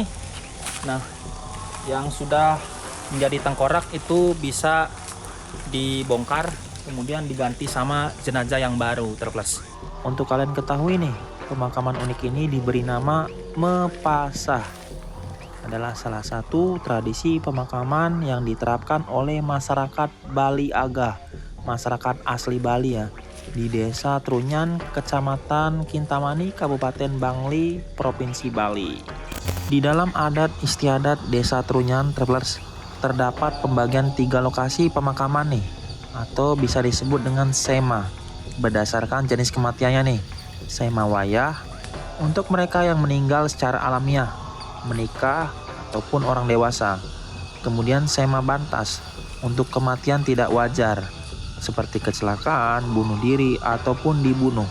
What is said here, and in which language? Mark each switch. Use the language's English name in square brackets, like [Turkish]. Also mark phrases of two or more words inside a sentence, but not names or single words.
[Indonesian] Nah, yang sudah menjadi tengkorak itu bisa dibongkar, kemudian diganti sama jenazah yang baru terus. Untuk kalian ketahui nih, pemakaman unik ini diberi nama Mepasah. Adalah salah satu tradisi pemakaman yang diterapkan oleh masyarakat Bali Aga, masyarakat asli Bali ya, di Desa Trunyan, Kecamatan Kintamani, Kabupaten Bangli, Provinsi Bali. Di dalam adat istiadat Desa Trunyan, travelers, terdapat pembagian 3 lokasi pemakaman nih, atau bisa disebut dengan sema, berdasarkan jenis kematiannya nih. Sema wayah, untuk mereka yang meninggal secara alamiah, menikah, ataupun orang dewasa. Kemudian sema bantas, untuk kematian tidak wajar, seperti kecelakaan, bunuh diri, ataupun dibunuh.